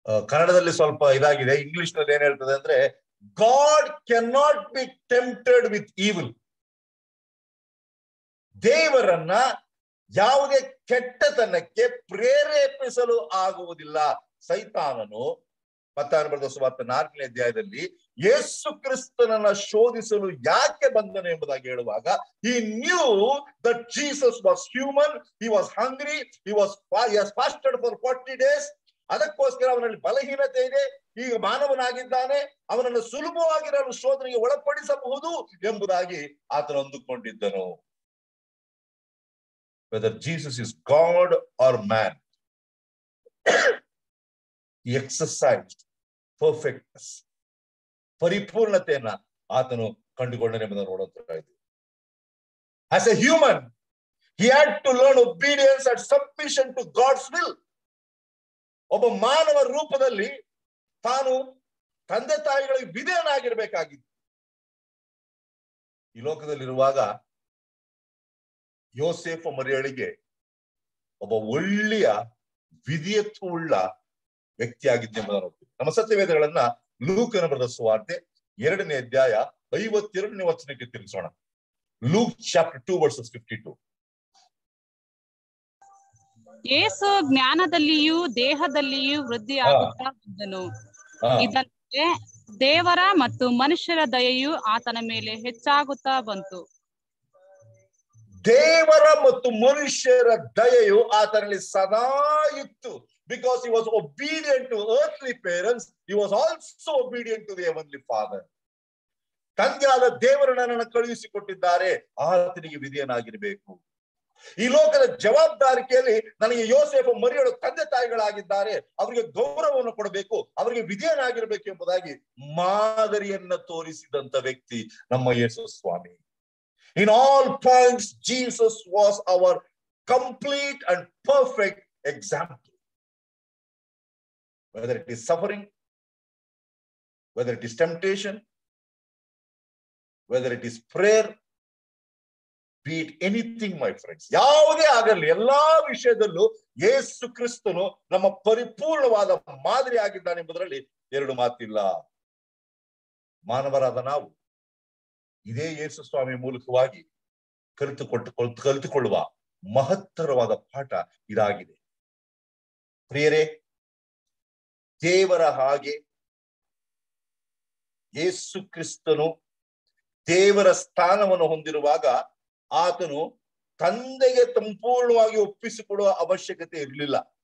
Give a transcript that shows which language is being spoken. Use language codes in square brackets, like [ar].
[kn] ಕನ್ನಡದಲ್ಲಿ ಸ್ವಲ್ಪ ಇದಾಗಿದೆ, ಇಂಗ್ಲಿಷ್ ನಲ್ಲಿ ಏನ್ ಹೇಳ್ತದೆ ಅಂದ್ರೆ, [en] God can not be tempted with evil. [kn] ದೇವರನ್ನ ಯಾವುದೇ ಕೆಟ್ಟತನಕ್ಕೆ ಪ್ರೇರೇಪಿಸಲು ಆಗುವುದಿಲ್ಲ. ಸೈತಾನನು ಮತ್ತಾಯನ ಬರೆದ ಸುವಾರ್ತೆ 4ನೇ ಅಧ್ಯಾಯದಲ್ಲಿ ಯೇಸು ಕ್ರಿಸ್ತನನ್ನ ಶೋಧಿಸಲು ಯಾಕೆ ಬಂದನು ಎಂಬುದಾಗಿ ಹೇಳುವಾಗ, [en] he knew that Jesus was human, he was hungry, he has fasted for 40 days. [kn] ಅದಕ್ಕೋಸ್ಕರ ಅವನಲ್ಲಿ ಬಲಹೀನತೆ ಇದೆ, ಈಗ ಮಾನವನಾಗಿದ್ದಾನೆ, ಅವನನ್ನು ಸುಲಭವಾಗಿ ನಾನು ಶೋಧನೆಗೆ ಒಳಪಡಿಸಬಹುದು ಎಂಬುದಾಗಿ ಆತನು ಅಂದುಕೊಂಡಿದ್ದನು. [en] Whether Jesus is God or man, he exercised perfectness, [kn] ಪರಿಪೂರ್ಣತೆಯನ್ನ ಆತನು ಕಂಡುಕೊಂಡನೆಂಬುದನ್ನು ನೋಡುತ್ತಾ ಇದ್ದೀವಿ. [en] As a human, he had to learn obedience and submission to God's will. [kn] ಒಬ್ಬ ಮಾನವ ರೂಪದಲ್ಲಿ ತಾನು ತಂದೆ ತಾಯಿಗಳಿಗೆ ವಿಧೇಯನಾಗಿರ್ಬೇಕಾಗಿತ್ತು. ಈ ಲೋಕದಲ್ಲಿರುವಾಗ ಯೋಸೇಫ ಮರಿಯಳಿಗೆ ಒಬ್ಬ ಒಳ್ಳೆಯ ವಿಧೇಯತ್ವವುಳ್ಳ ವ್ಯಕ್ತಿಯಾಗಿದ್ದೆಂಬುದನ್ನು ನೋಡ್ತೀವಿ. ನಮ್ಮ ಸತ್ಯವೇದಗಳನ್ನ ಲೂಕನ ಬರೆದ ಸುವಾರ್ತೆ 2ನೇ ಅಧ್ಯಾಯ 52ನೇ ವಚನಕ್ಕೆ ತಿರುಗಿಸೋಣ. [en] Luke chapter 2 verses 52. [kn] ಯೇಸು ಜ್ಞಾನದಲ್ಲಿಯೂ ದೇಹದಲ್ಲಿಯೂ ವೃದ್ಧಿಯಾಗುತ್ತಾ ಬಂದನು. ಇದಲ್ಲದೆ ದೇವರ ಮತ್ತು ಮನುಷ್ಯರ ದಯೆಯು ಆತನ ಮೇಲೆ ಹೆಚ್ಚಾಗುತ್ತಾ ಬಂತು. ದೇವರ ಮತ್ತು ಮನುಷ್ಯರ ದಯೆಯು ಆತನಲ್ಲಿ ಸದಾ ಇತ್ತು. [en] Because he was obedient to earthly parents, he was also obedient to the heavenly Father. [kn] ತಂದೆಯಾದ ದೇವರು ನನ್ನನ್ನು ಕಳುಹಿಸಿಕೊಟ್ಟಿದ್ದಾರೆ, ಆತನಿಗೆ ವಿಧೇಯನಾಗಿರಬೇಕು. ಈ ಲೋಕದ ಜವಾಬ್ದಾರಿಕೆಯಲ್ಲಿ ನನಗೆ ಯೋಸೇಫ ಮರಿಯಳು ತಂದೆ ತಾಯಿಗಳಾಗಿದ್ದಾರೆ, ಅವರಿಗೆ ಗೌರವವನ್ನು ಕೊಡಬೇಕು, ಅವರಿಗೆ ವಿಧೇಯನಾಗಿರಬೇಕು ಎಂಬುದಾಗಿ ಮಾದರಿಯನ್ನ ತೋರಿಸಿದಂತ ವ್ಯಕ್ತಿ ನಮ್ಮ ಯೇಸು ಸ್ವಾಮಿ. [en] In all points, Jesus was our complete and perfect example. Whether it is suffering, whether it is temptation, whether it is prayer, be it anything, my friends, [kn] ಯಾವುದೇ ಆಗಲಿ ಎಲ್ಲಾ ವಿಷಯದಲ್ಲೂ ಯೇಸು ಕ್ರಿಸ್ತನು ನಮ್ಮ ಪರಿಪೂರ್ಣವಾದ ಮಾದರಿ ಆಗಿದ್ದಾನೆ ಎಂಬುದರಲ್ಲಿ ಎರಡು ಮಾತಿಲ್ಲ. ಮಾನವರಾದ ನಾವು ಇದೇ ಯೇಸು ಸ್ವಾಮಿ ಮೂಲಕವಾಗಿ ಕಲಿತುಕೊಳ್ಳುವ ಮಹತ್ತರವಾದ ಪಾಠ ಇದಾಗಿದೆ. ಪ್ರಿಯರೇ, ದೇವರ ಹಾಗೆ ಯೇಸು ಕ್ರಿಸ್ತನು ದೇವರ ಸ್ಥಾನವನ್ನು ಹೊಂದಿರುವಾಗ ಆತನು ತಂದೆಗೆ ಸಂಪೂರ್ಣವಾಗಿ ಒಪ್ಪಿಸಿಕೊಡುವ ಅವಶ್ಯಕತೆ ಇರಲಿಲ್ಲ.